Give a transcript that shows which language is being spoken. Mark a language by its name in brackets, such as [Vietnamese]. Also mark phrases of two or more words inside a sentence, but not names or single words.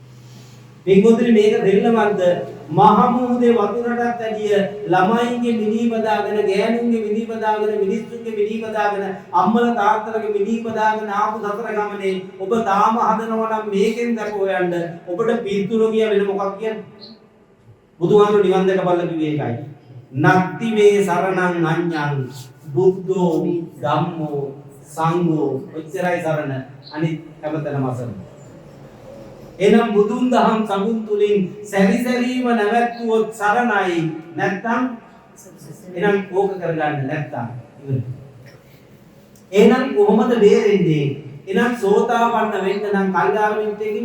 [Sinhala] පින්වතුනි මේක දෙල්ලමක්ද මහමුහුදේ වතුරටත් ඇදිය ළමයින්ගේ මිනී බදාගෙන ගෑනුන්ගේ මිනී බදාගෙන මිනිස්සුන්ගේ මිනී බදාගෙන අම්මලා තාත්තලාගේ මිනී බදාගෙන ආපු සතර ගමනේ ඔබ තාම හදනවා නම් මේකෙන් දැක හොයන්න ඔබට පිටුරු කිය වෙන මොකක් කියන්නේ බුදුහාමුදුරු නිවන් දැක බලලා කිව්වේ ඒකයි [Pali] නත්ති මේ සරණං අඤ්ඤං බුද්ධෝ ධම්මෝ සංඝෝ [Sinhala] ඔච්චරයි සරණ අනිත් හැමතැනම අසරණ එනම් බුදුන් දහම් සමුන් තුලින් සැරිසැරීම නැවැත්වුවොත් සරණයි නැත්නම් එනම් ඕක කරගන්න නැත්නම් ඉවරයි එහෙනම් කොහොමද බේරෙන්නේ එනම් සෝතාපන්න වෙන්න නම් කල්යාණ මිත්‍රයෙක්ගෙන්